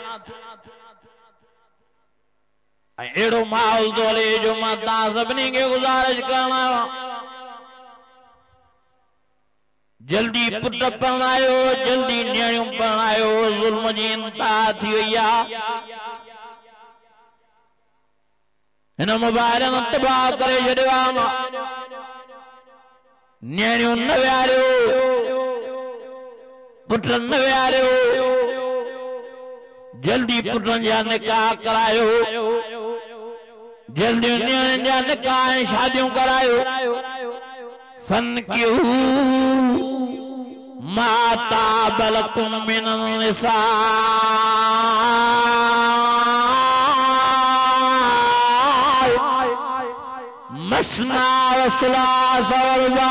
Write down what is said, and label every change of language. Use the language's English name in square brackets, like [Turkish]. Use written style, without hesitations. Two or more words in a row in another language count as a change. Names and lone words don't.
[Sindhi] एड़ो माहौल तो हले जो मां तव्हां सभिनी खे गुज़ारिश करणा जल्दी पुट पढ़ायो जल्दी नियाणियूं पढ़ायो ज़ुल्म जी इंतहा थी वई आहे हिन मोबाइल तबाह करे छॾियो आहे न्याणियों न विहारियो पुटन न विहारियो जल्दी पुटन जा निकाह करायो जल्दी न्याणियों जा निकाह शादियों करायो फनकिहू [Arabic] ما طاب لكم من النساء مثنى وثلاث ورباع.